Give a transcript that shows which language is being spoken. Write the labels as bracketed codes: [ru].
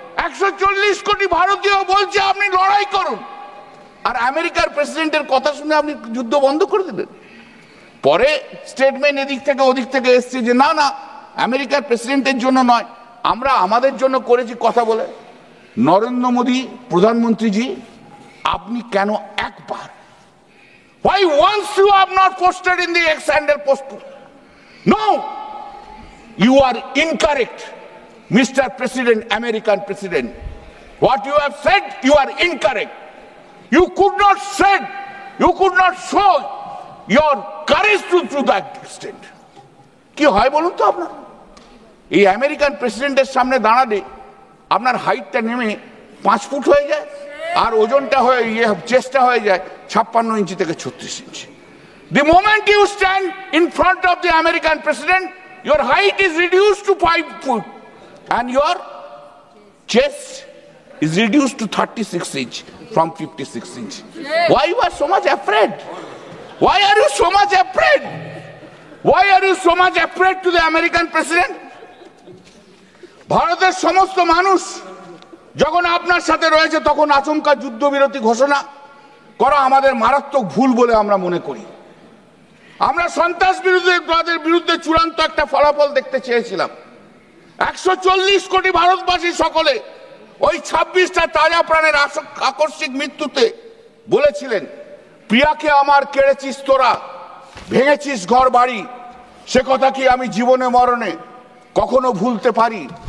[bn] 140 কোটি ভারতীয় বলছে আপনি লড়াই করুন, আর আমেরিকার প্রেসিডেন্টের কথা শুনে আপনি যুদ্ধ বন্ধ করে দিলেন। পরে স্টেটমেন্ট এদিক থেকে ওদিক থেকে এসছে যে না না, আমেরিকার প্রেসিডেন্টের জন্য নয়, আমরা আমাদের জন্য করেছি কথা বলে। নরেন্দ্র মোদী প্রধানমন্ত্রীজি, আপনি কেন একবার, [en] why once you have not posted in the X handle post? No, you are incorrect, Mr. President, American President. What you have said, you are incorrect. You could not said, you could not show your courage to that extent. [bn] কি হয় বলুন তো? আপনার এই American প্রেসিডেন্টের সামনে দাঁড়ালে আপনার হাইটটা নেমে 5 ফুট হয়ে যায়, আর ওজনটা হয়ে চেস্টটা হয়ে যায় 56 ইঞ্চি থেকে 36 ইঞ্চি। [en] The moment you stand in front of the American president, your height is reduced to 5 foot and your chest is reduced to 36 inch from 56 inch. Why you are so much afraid? Why are you so much afraid? Why are you so much afraid to the American president? [bn] ভারতের সমস্ত মানুষ যখন আপনার সাথে রয়েছে তখন আচমকা যুদ্ধবিরতি ঘোষণা করা আমাদের মারাত্মক ভুল বলে আমরা মনে করি। আমরা সন্ত্রাসবাদের বিরুদ্ধে চূড়ান্ত একটা ফলাফল দেখতে চেয়েছিলাম। 140 কোটি ভারতবাসী সকলে ওই 26টা তাজা প্রাণের আকস্মিক মৃত্যুতে বলেছিলেন, প্রিয়াকে আমার কেড়েছিস তোরা, ভেঙেছিস ঘর বাড়ি, সে কথা কি আমি জীবনে মরণে কখনো ভুলতে পারি?